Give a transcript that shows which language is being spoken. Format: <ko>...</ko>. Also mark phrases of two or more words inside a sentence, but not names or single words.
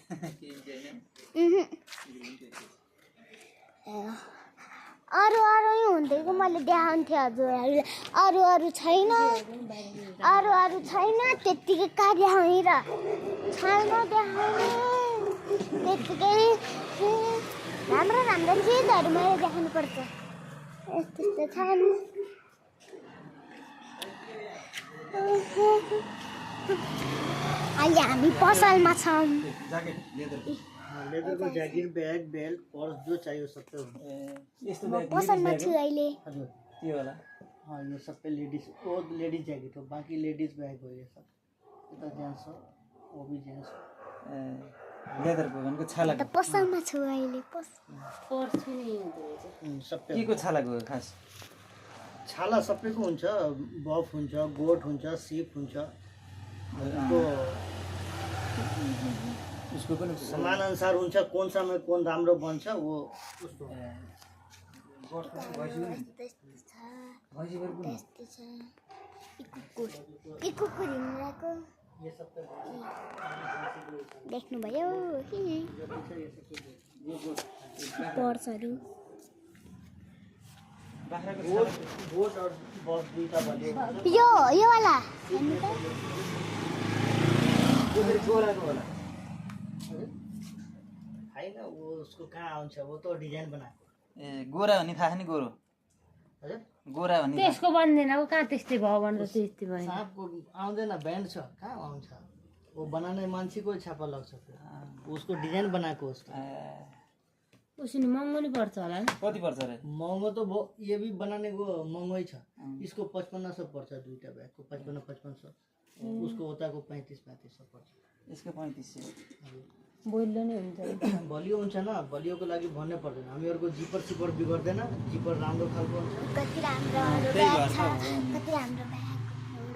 <ne>अरू हुँदैको मैले देखाउँथेँ हजुरहरूले अरू छैन त्यत्तिकै कहाँ देखाउने र छैन देखाउने त्यत्तिकै राम्रो चिजहरू मैले देखाउनुपर्छ यस्तो छन् अहिले हामी पसलमा छौँ</ne> <hi>लेदर को</hi> <en>jacket bag belt purse</en> <hi>जो चाहिए सब पे</hi> <ne>यस्तो पसलमा छु अहिले</ne> <hi>हजुर ये वाला हाँ ये सब पे लेडीज वो</hi> <en>ladies jacket</en> <hi>हो बाकी</hi> <en>ladies bag</en> <hi>हो ये सब इतना जेंट्स हो वो भी जेंट्स</hi> <ne>लेदर को भनेको छाला त पसलमा छु अहिले पर्स पनि हुन्छ</ne> <hi>सब पे</hi> <ne>केको छालाको खास छाला सबैको हुन्छ बफ हुन्छ गोट हुन्छ सिप हुन्छ तो उसको पनि समान अनुसार हुन्छ कुन समय कुन राम्रो बन्छ वो त्यस्तो छ यी कुकुर हिँडिरहेको</ne> <hi>ये सब पे</hi> <ne>देख्नुभयो पर्सहरू गोट और बफ दुईटा बलियो यो वाला गोराको होला होइन वो उसको कहाँ आउँछ</ne> <hi>वो तो</hi> <ne>डिजाइन बनाएको ए गोरा हो नि थाहा नि गोरो हजुर गोरा हो नि त्यसको बन्दैन अब कहाँ त्यस्तै भयो भनेर त्यस्तै भयो साँपको आउँदैन ब्यान्ड छ कहाँ आउँछ</ne> <hi>वो बनाने</hi> <ne>मान्छेको छापा लाग्छ उसको डिजाइन बनाएको उसको उसले महँगो नि पर्छ होला नि कति पर्छ रे महँगो</ne> <hi>तो ये भी बनाने को</hi> <ne>महँगो ही छ इसको 5500 पर्छ दुईटा ब्यागको 5500 उसको उताको 3500 पर्छ यसको 3500 बोल्लो नै हुन्छ बलियो हुन्छ न बलियोको लागि भन्नै पर्दैन हामीहरूको जिपर सिपर बिगर्दैन जिपर राम्रो खालको हुन्छ कति राम्रो ब्याग छ कति राम्रो ब्यागहरू</ne>